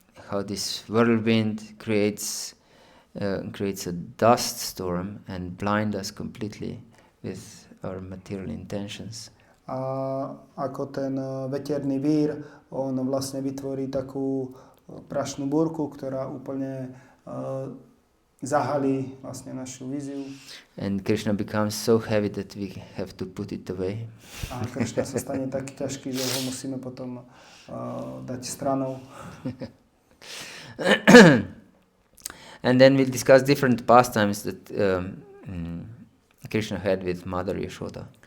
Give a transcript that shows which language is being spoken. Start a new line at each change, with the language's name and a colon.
English: How this whirlwind creates a dust storm and blind us completely with our material intentions.
Slovak: A ako ten veterný vír, on vlastne vytvorí takú prašnú búrku, ktorá úplne zahalí vlastne našu víziu.
English: And Krishna becomes so heavy that we have to put it away.
Slovak: A Krishna sa stane tak ťažký, že ho musíme potom dať stranou.
English: And then we'll discuss different pastimes that Krishna had with Mother Yashoda.